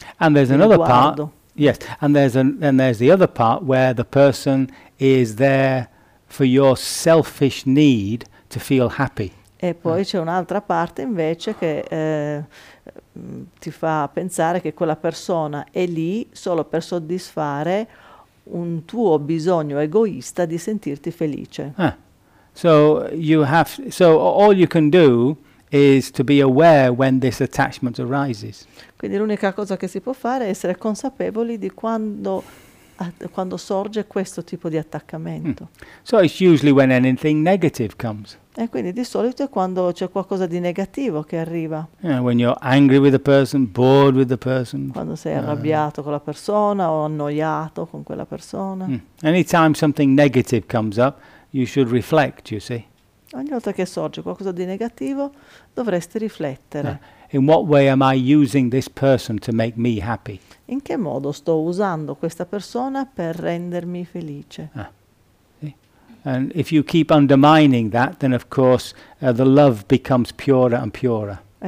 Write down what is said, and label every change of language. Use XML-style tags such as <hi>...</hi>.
<en>And there's another part. Yes, and there's the other part where the person is there for your selfish need to feel happy.</en> <it>E poi c'è un'altra parte invece che ti fa pensare che quella persona è lì solo per soddisfare un tuo bisogno egoista di sentirti felice.</it> <en>So all you can do is to be aware when this attachment arises.</en> <it>Quindi l'unica cosa che si può fare è essere consapevoli di quando sorge questo tipo di attaccamento.</it> <en>So it's usually when anything negative comes.</en> <it>E quindi di solito è quando c'è qualcosa di negativo che arriva.</it> <en>When you're angry with a person, bored with the person.</en> <it>Quando sei arrabbiato con la persona o annoiato con quella persona.</it> <en>Anytime something negative comes up, you should reflect, you see.</en> <it>Ogni volta che sorge qualcosa di negativo, dovresti riflettere.</it> <en>In what way am I using this person to make me happy?</en> <it>In che modo sto usando questa persona per rendermi felice?</it> <en>And if you keep undermining that, then of course the love becomes purer and purer.</en>